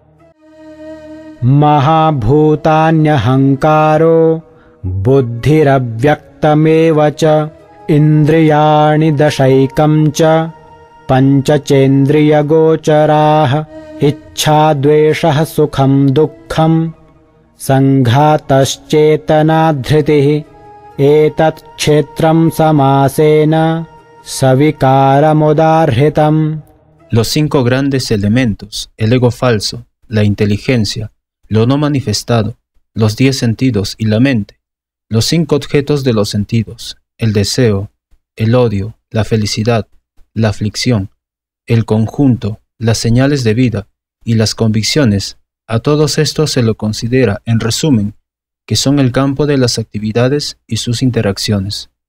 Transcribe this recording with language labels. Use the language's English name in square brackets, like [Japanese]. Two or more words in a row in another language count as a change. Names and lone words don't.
[Sanskrit] महाभूतान्यहङ्कारो बुद्धिरव्यक्तमेव च इन्द्रियाणि दशैकं च पञ्चेन्द्रियगोचराः इच्छाद्वेषः सुखं दुःखं सङ्घातश्चेतनाधृतिः एतत् क्षेत्रं समासेन सविकारमुदाहृतम्. [Spanish] Los 5 grandes elementos, el ego falso, la inteligencia, lo no manifestado, los 10 sentidos y la mente, los 5 objetos de los sentidos, el deseo, el odio, la felicidad, la aflicción, el conjunto, las señales de vida y las convicciones, a todos estos se lo considera, en resumen, que son el campo de las actividades y sus interacciones.